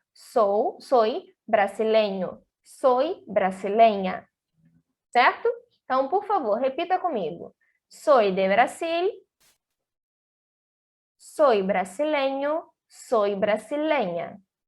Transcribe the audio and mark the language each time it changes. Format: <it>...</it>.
<es>Soy brasileño, soy brasileña.</es> <pt>Certo? Então, por favor, repita comigo.</pt> <es>Soy de Brasil, soy brasileño, soy brasileña.</es>